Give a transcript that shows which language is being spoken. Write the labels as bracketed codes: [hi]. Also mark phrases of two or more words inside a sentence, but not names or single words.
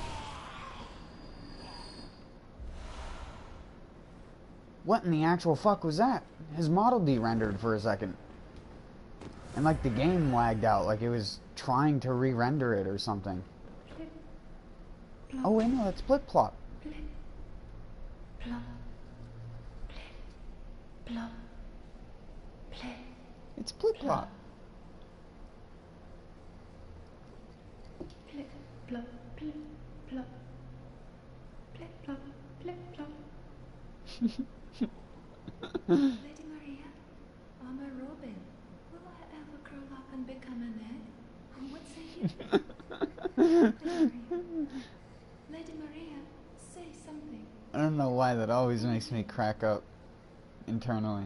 [en] What in the actual fuck was that? His model de-rendered for a second. And like the game lagged out, like it was trying to re-render it or something. Plip, plop, Oh wait, no, that's Plip Plop. plip, plop, plip, plop, plip, It's Plip Plop. plip, plop, plip, plop, plip, plop, plip, plop. Lady Maria, I'm a robin. Will I ever curl up and become an egg? What say you? Lady Maria, say something. I don't know why that always makes me crack up internally.